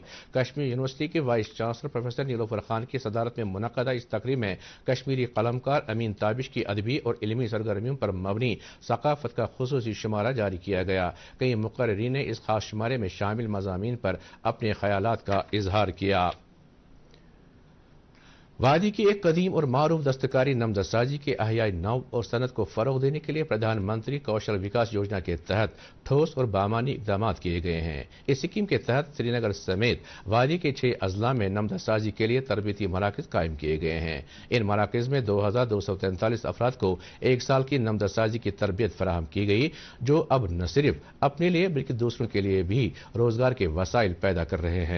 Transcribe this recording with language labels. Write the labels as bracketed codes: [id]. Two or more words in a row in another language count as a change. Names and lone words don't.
[ur] کشمیر یونیورسٹی کے وائس چانسلر پروفیسر نیلوفر خان کی صدارت میں منعقدہ اس تقریب میں کشمیری قلمکار امین تابش کی ادبی اور علمی سرگرمیوں پر مبنی ثقافت کا خصوصی شمارہ جاری کیا گیا۔ کئی مقررین نے اس خاص شمارے میں شامل مضامین پر اپنے خیالات کا اظہار کیا۔ وادی کی ایک قدیم اور معروف دستکاری نمدہ سازی کے احیائی نو اور صنعت کو فروغ دینے کے لیے پردھان منتری کوشل وکاس یوجنا کے تحت ٹھوس اور بامانی اقدامات کیے گئے ہیں۔ اس اسکیم کے تحت سری نگر سمیت وادی کے 6 اضلاع میں نمدہ سازی کے لیے تربیتی مراکز قائم کیے گئے ہیں۔ ان مراکز میں 2243 افراد کو 1 سال کی نمدہ سازی کی تربیت فراہم کی گئی جو اب نہ صرف اپنے لیے بلکہ دوسروں کے لیے بھی روزگار کے وسائل پیدا کر رہے ہیں۔